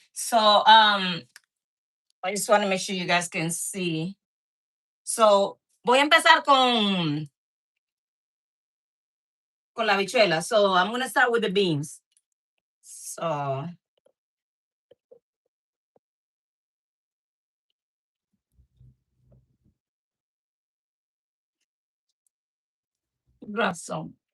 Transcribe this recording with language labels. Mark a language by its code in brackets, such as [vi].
[en] So, I just want to make sure you guys can see. [es] So, voy a empezar con la habichuela. [en] So, I'm going to start with the beans. So, grab some.